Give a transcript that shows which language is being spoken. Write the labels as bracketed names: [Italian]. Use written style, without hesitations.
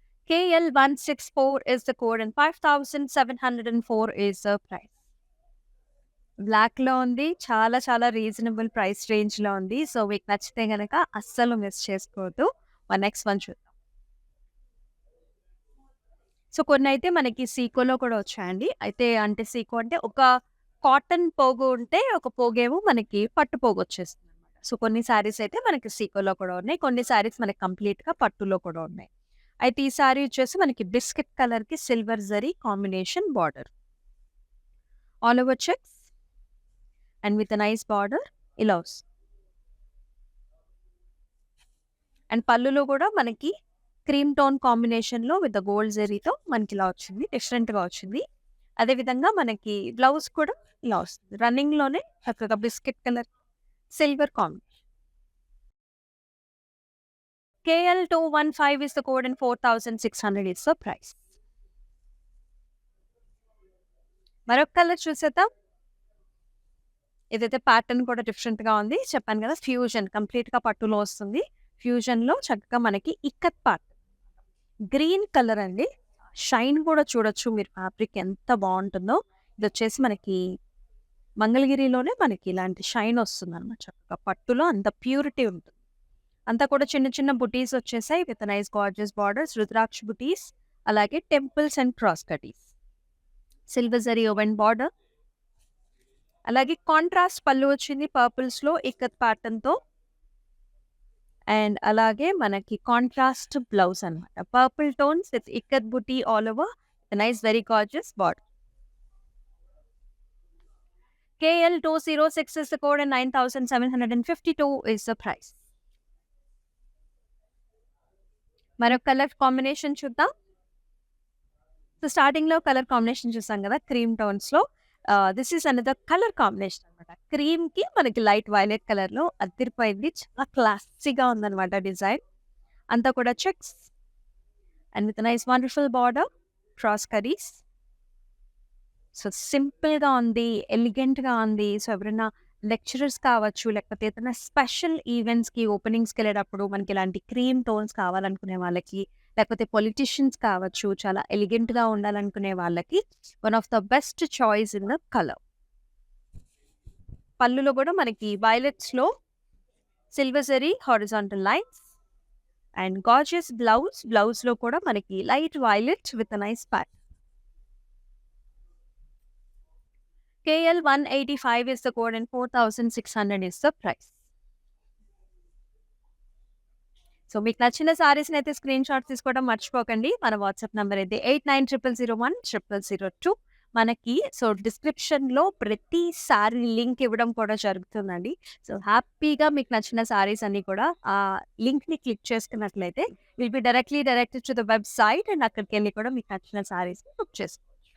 [English] KL 164 is the code and 5,704 is the price. [Telugu] బ్లాక్‌లో ఉంది. చాలా చాలా రీజనబుల్ ప్రైస్ రేంజ్‌లో ఉంది. సో, మీకు నచ్చితే గనక అస్సలు మిస్ చేసుకోవద్దు. మరి నెక్స్ట్ వన్ చూద్దాం. సో, కొన్నైతే మనకి సీకోలో కూడా వచ్చాయండి. అయితే అంటే సీకో అంటే ఒక కాటన్ పోగు ఉంటే, ఒక పోగేమో మనకి పట్టు పోగు వచ్చేస్తుందన్నమాట. సో, కొన్ని సారీస్ అయితే మనకి సీకోలో కూడా ఉన్నాయి. కొన్ని సారీస్ మనకి కంప్లీట్‌గా పట్టులో కూడా ఉన్నాయి. అయితే ఈ సారీ వచ్చేసి మనకి బిస్కెట్ కలర్‌కి silver zari combination border. [English] All over checks and with a nice border ఇలా వస్తుంది. [Telugu] అండ్ పళ్ళులో కూడా మనకి క్రీమ్ టోన్ కాంబినేషన్‌లో విత్ ద గోల్డ్ జరీతో మనకి ఇలా వచ్చింది. డిఫరెంట్‌గా వచ్చింది. అదేవిధంగా మనకి బ్లౌజ్ కూడా ఇలా వస్తుంది. రన్నింగ్‌లోనే చక్కగా biscuit colour silver combination. [English] KL 215 is the code and 4,600 is the price. [Telugu] మరొక కలర్ చూసేద్దాం. ఇదైతే ప్యాటర్న్ కూడా డిఫరెంట్‌గా ఉంది. చెప్పాను కదా ఫ్యూజన్ కంప్లీట్‌గా పట్టులో వస్తుంది. ఫ్యూజన్‌లో చక్కగా మనకి ఇక్కత్ పార్ట్. గ్రీన్ కలర్ అండి. షైన్ కూడా చూడొచ్చు మీరు ఫ్యాబ్రిక్ ఎంత బావుంటుందో. ఇదొచ్చేసి మనకి మంగళగిరిలోనే మనకి ఇలాంటి షైన్ వస్తుందన్నమాట. చక్కగా పట్టులో అంత ప్యూరిటీ ఉంటుంది. అంతా కూడా చిన్న చిన్న బుటీస్ వచ్చేసాయి విత్ నైస్ గార్జియస్ బార్డర్స్, రుద్రాక్ష బుటీస్, అలాగే temples and cross కటీస్, silver zari oven border, అలాగే కాంట్రాస్ట్ పళ్ళు వచ్చింది పర్పుల్స్ లో ఇక్కత్ ప్యాటర్న్ తో, అండ్ అలాగే మనకి కాంట్రాస్ట్ బ్లౌజ్ అన్నమాట, purple tones with ikat buti all over, nice very gorgeous border. [English] KL206 is the code and 9,752 is the price. [Telugu] మరొక కలర్ కాంబినేషన్ చూద్దాం. సో స్టార్టింగ్ లో కలర్ కాంబినేషన్ చూసాం కదా క్రీమ్ టోన్స్ లో. [English] this is another colour combination [Telugu] అనమాట. Cream కి మనకి light violet colour లో అదిరిపోయింది, చాలా క్లాసీగా ఉందన్నమాట డిజైన్. [English] అంతా కూడా checks and with nice wonderful border, cross కరీస్. [Telugu] So సింపుల్గా ఉంది, ఎలిగెంట్గా ఉంది. సో ఎవరైనా లెక్చరర్స్ కావచ్చు, లేకపోతే ఏదైనా స్పెషల్ ఈవెంట్స్కి ఓపెనింగ్స్కి వెళ్ళేటప్పుడు మనకి ఇలాంటి క్రీమ్ టోన్స్ కావాలనుకునే వాళ్ళకి, లేకపోతే పొలిటీషియన్స్ కావచ్చు, చాలా ఎలిగెంట్గా ఉండాలనుకునే వాళ్ళకి one of the best choice in the colour. పళ్ళులో కూడా మనకి వైలెట్స్లో silver zari horizontal lines and gorgeous blouse. బ్లౌజ్లో కూడా మనకి light violet with nice Pat. [English] KL185 is the code and 4,600 is the price. [Telugu] So మీకు నచ్చిన సారీస్ని అయితే స్క్రీన్ షాట్ తీసుకోవడం మర్చిపోకండి. మన వాట్సాప్ నెంబర్ అయితే 8900010002. మనకి సో డిస్క్రిప్షన్లో ప్రతి సారీ లింక్ ఇవ్వడం కూడా జరుగుతుందండి. సో హ్యాపీగా మీకు నచ్చిన సారీస్ అన్ని కూడా ఆ లింక్ని క్లిక్ చేసుకున్నట్లయితే [English] will be directed to the website [Telugu] and అక్కడికి వెళ్ళి కూడా మీకు నచ్చిన సారీస్ని బుక్ చేసుకోవచ్చు.